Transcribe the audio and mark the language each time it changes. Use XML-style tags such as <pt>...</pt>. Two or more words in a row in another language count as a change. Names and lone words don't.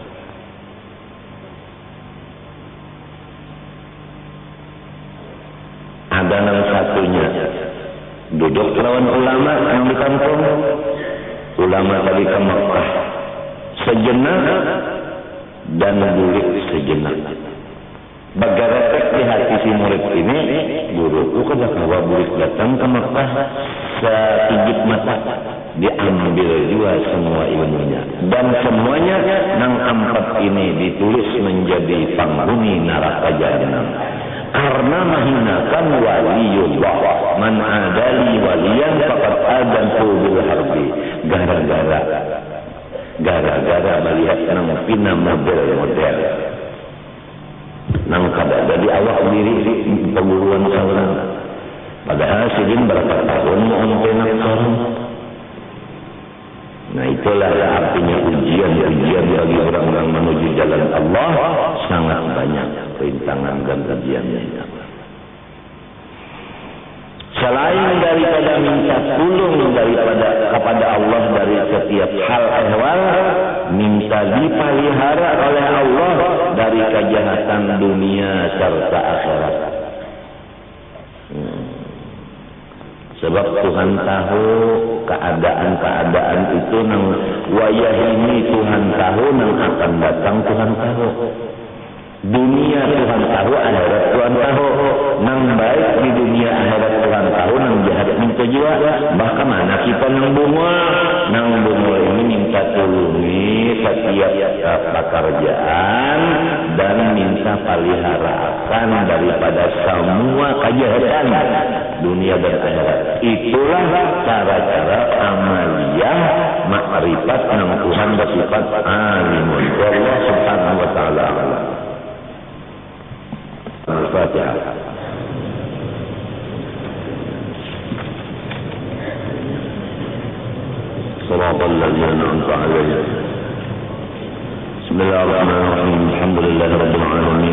<bjn>Ada yang satunya duduk lawan ulama yang di kampung, ulama tadi ke Mekah sejenak dan bulik sejenak. Bergerak di hati si murid ini, guruku kada kawa bulik datang ke Mekah sekijip mata,</bjn> <id>diambil juga semua ilmunya, dan semuanya nang empat ini ditulis menjadi penghuni neraka jahanam karena menghinakan waliullah.</id> <ar>من عادى لي وليا فقد آذنته بالحرب.</ar> <bjn>Gara-gara melihat nang pina model-model nang kada jadi awak diri perguruan seorang, padahal sidin berapa tahun mau penak seorang.</bjn> <id>Nah, itulah artinya ujian bagi orang yang menuju jalan Allah sangat banyak rintangan dan ujiannya. Selain daripada minta tolong kepada Allah dari setiap hal ehwal, minta dipelihara oleh Allah dari kejahatan dunia serta akhirat.</id> <bjn>Sebab Tuhan tahu keadaan itu nang wayah ini, Tuhan tahu nang akan datang, Tuhan tahu.</bjn> <id>Dunia Tuhan tahu, akhirat Tuhan tahu.</id> <bjn>Nang baik di dunia akhirat Tuhan tahu, nang jahat minta jiwa.</bjn> <id>Bahkan mana kita nang bunga ini minta tulungi setiap pekerjaan dan minta peliharakan daripada semua kejahatan dunia dan akhirat. Itulah cara-cara amaliyah makrifat nang Tuhan bersifat alimun.</id> <ar>الله سبحانه وتعالى. الفاتحة. صراط الذين أنعمت عليهم. بسم الله الرحمن الرحيم. الحمد لله رب العالمين.</ar>